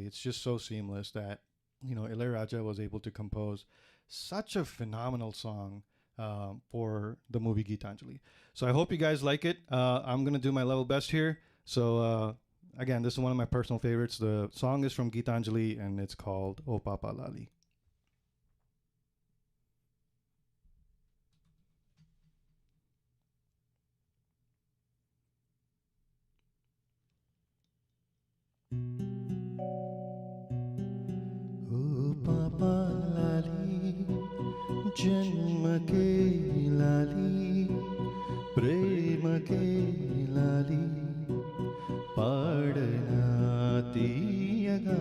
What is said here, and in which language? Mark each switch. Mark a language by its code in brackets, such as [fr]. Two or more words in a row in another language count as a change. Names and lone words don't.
[en] It's just so seamless that Ilayaraja was able to compose such a phenomenal song for the movie Geethanjali. So I hope you guys like it. I'm gonna do my level best here. So again, this is one of my personal favorites. The song is from Geethanjali and it's called O Papa Lali. [te] ఓ పాపా లాలి, జన్మకే లాలి, ప్రేమకే లాలి, పాడనా తియ్యగా.